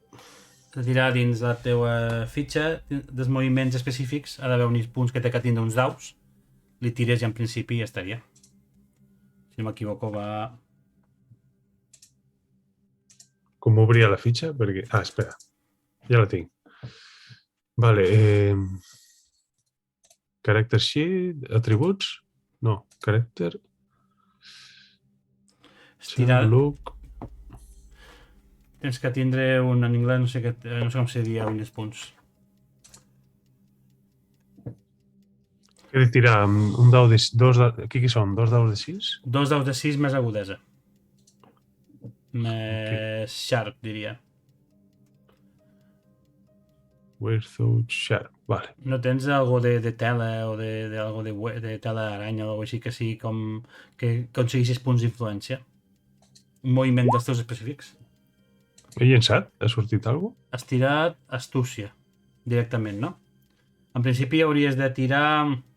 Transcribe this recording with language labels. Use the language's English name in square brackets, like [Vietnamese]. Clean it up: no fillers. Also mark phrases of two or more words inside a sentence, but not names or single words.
[Catalan] De tirar dins la teva fitxa dels moviments específics ha d'haver uns punts que té que tindre uns daus. Li tires i en principi ja estaria. Si no m'equivoco va... Com obria la fitxa? Perquè... Ah, espera. Ja la tinc. Vale. [English] Character sheet, [Catalan] atributs? [English] No, character... [Catalan] Estirar... Look... Tens que tindre un en anglès, no sé com se diria uns punts. He de tirar un dau de... Aquí què són? 2 daus de 6? 2 daus de 6 més agudesa. Més sharp, diria. [English] Without sharp, [Catalan] vale. No tens algo de tela o algo de tela d'aranya o alguna així que sigui com que aconseguissis punts d'influència? Un moviment dels teus específics? He llençat? Ha sortit alguna cosa? Has tirat astúcia, directament, no? En principi hauries de tirar...